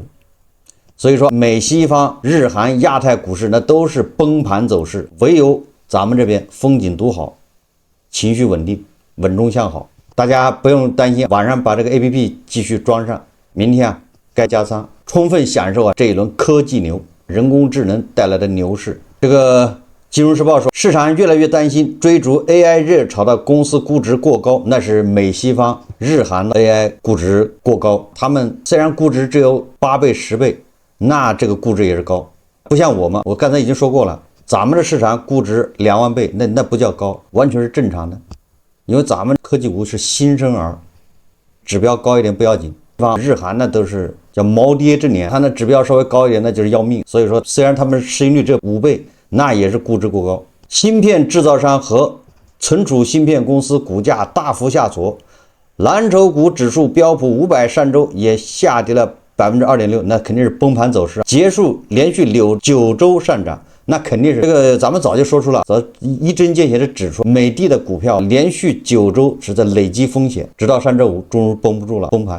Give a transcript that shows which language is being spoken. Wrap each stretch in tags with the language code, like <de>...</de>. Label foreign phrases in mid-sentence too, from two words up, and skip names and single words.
<zh>所以說，美西方、日韓、亞太股市那都是崩盤走勢，唯有咱們這邊風景獨好，情緒穩定，穩中向好，大家不用擔心。晚上把這個 APP 繼續裝上，明天該加倉，充分享受這一輪科技牛、人工智能帶來的牛市。這個《金融時報》說，市場越來越擔心追逐 AI 熱潮的公司估值過高，那是美西方、日韓的 AI 估值過高。他們雖然估值只有8倍、10倍，那這個估值也是高，不像我們。我剛才已經說過了。咱們的市場估值2萬倍，那不叫高，完全是正常的。因為咱們科技股是新生兒，指標高一點不要緊。日韓那都是叫毛跌之年，它那指標稍微高一點，那就是要命。所以說，雖然他們市盈率只有5倍，那也是估值過高。芯片制造商和存儲芯片公司股價大幅下挫，藍籌股指數標普500上周也下跌了2.6%，那肯定是崩盤走勢，結束連續9周上漲。那肯定是這個，咱們早就說出了，一針見血的指出，美的的股票連續9周是在累積風險，直到上周五終於繃不住了，崩盤。</zh>